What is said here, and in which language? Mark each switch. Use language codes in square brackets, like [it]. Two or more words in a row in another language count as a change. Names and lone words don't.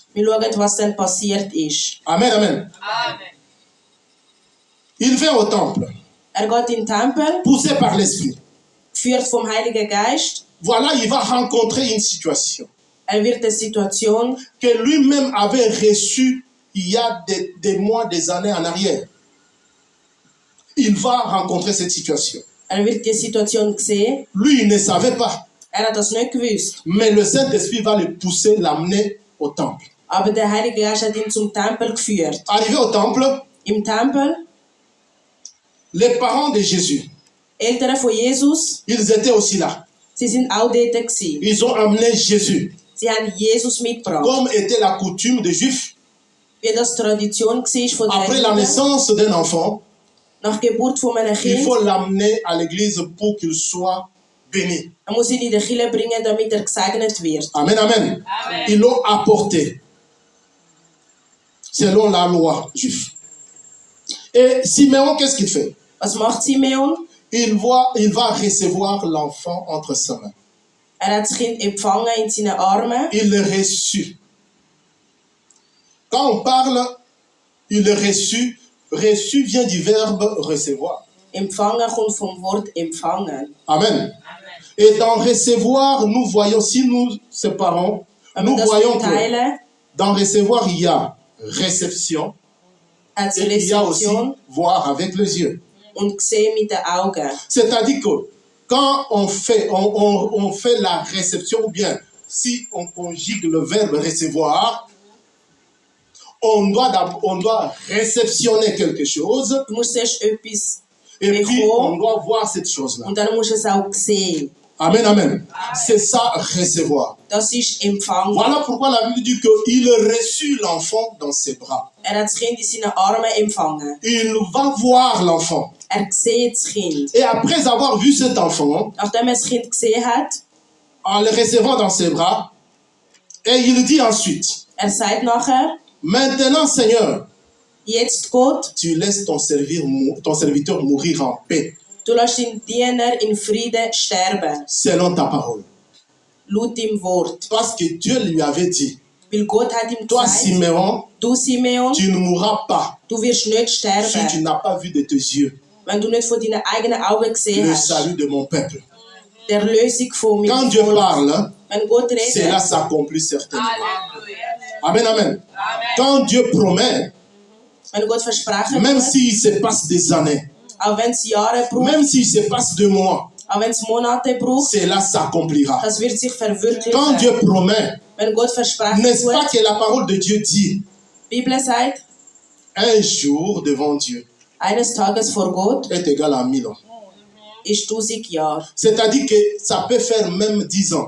[de] Wir schauen, was dann passiert ist. [fr] Amen, amen. Il vient au temple, [de] Er geht in den Tempel, [fr] poussé par l'Esprit. [de] geführt vom Heiligen Geist. [fr] Voilà, il va rencontrer une situation [de] Er wird eine Situation, [fr] que lui-même avait reçue il y a des mois, des années en arrière. Il va rencontrer cette situation. [de] er wird die Situation sehen. [fr] Lui, il ne savait pas. [de] Er hat das nicht gewusst. [fr] Mais le Saint-Esprit va le pousser, l'amener au temple. [de] Aber der Heilige Geist hat ihn zum Tempel geführt. [fr] Arrivé au temple, [de] Im Tempel, [fr] les parents de Jésus, [de] Eltern von Jesus, [fr] ils étaient aussi là. [de] sie sind auch dort gewesen. [fr] Ils ont amené Jésus. [de] Sie haben Jesus mitgebracht. [fr] Comme était la coutume des Juifs, [de] Wie das Tradition war von [fr] après [de] den [fr] la [de] Juden, [fr] naissance d'un enfant, [de] nach Geburt von einem [fr] il [de] Kind, [fr] faut l'amener à l'église pour qu'il soit béni. [de] man muss ihn in die Kirche bringen, damit er gesegnet wird. [fr] Amen, amen. Ils l'ont apporté selon la loi juive. Et Simeon, qu'est-ce qu'il fait? Was macht Simeon? Il va recevoir l'enfant entre ses mains. Er hat das Kind empfangen in seinen Armen. Il le reçut. Quand on parle, il le reçut. Reçu vient du verbe recevoir. [de] Empfangen kommt vom Wort empfangen. [fr] Amen. Et dans recevoir, nous voyons, si nous séparons, [de] Wenn [fr] nous [de] wir das [fr] voyons que [de] teilen, [fr] dans recevoir, il y a réception [de] hat es [fr] et il y a aussi [de] Rezeption [fr] voir avec les yeux. [de] und sehen mit den Augen. [fr] C'est-à-dire que quand on fait la réception, ou bien si on conjugue le verbe recevoir, on doit réceptionner quelque chose [de] Du musst erst etwas [fr] et puis on [de] bekommen [fr] doit voir cette chose-là. [de] und dann musst du es auch sehen. [fr] Amen, amen. C'est ça, recevoir. [de] Das ist empfangen. [fr] Voilà pourquoi la Bible dit qu'il reçut l'enfant dans ses bras. [de] Er hat das Kind in seinen Armen empfangen. [fr] Il va voir l'enfant. [de] Er sieht das Kind. [fr] Et après avoir vu cet enfant, [de] Nachdem er das Kind gesehen hat, [fr] en le recevant dans ses bras, et il dit ensuite, [de] er sagt nachher, [fr] maintenant Seigneur, [de] jetzt Gott, [fr] tu laisses ton serviteur mourir en paix, [de] du lässt den Diener in Frieden sterben, [fr] selon ta parole. [de] laut dem Wort. [fr] Parce que Dieu lui avait dit, [de] Weil Gott hat ihm [fr] toi [de] gesagt, [fr] Simeon, [de] du Simeon, [fr] tu ne mourras pas [de] du wirst nicht [fr] si tu [de] sterben, [fr] n'as pas vu de tes yeux [de] wenn du nicht von deinen eigenen Augen gesehen [fr] le [de] hast. [fr] salut de mon peuple. [de] Die Erlösung von [fr] Quand [de] meinem [fr] Dieu [de] Volk. [fr] parle, [de] Wenn Gott [fr] cela [de] redet, [fr] s'accomplit certainement. Amen, amen. Quand Dieu promet, [de] wenn Gott versprechen [fr] même [de] tut, [fr] s'il se passe des années, [de] auch wenn es Jahre braucht, [fr] même s'il se passe 2 mois, [de] auch wenn es Monate braucht, [fr] cela s'accomplira. [de] das wird sich [fr] Quand [de] verwirklichen. [fr] Dieu promet, [de] Wenn Gott versprechen [fr] n'est-ce pas [de] tut, [fr] que la parole de Dieu dit, [de] die Bibel sagt, [fr] un jour devant Dieu [de] eines Tages vor Gott [fr] est égal à 1000 ans. [de] ist 1000 Jahre. [fr] C'est-à-dire que ça peut faire même 10 ans.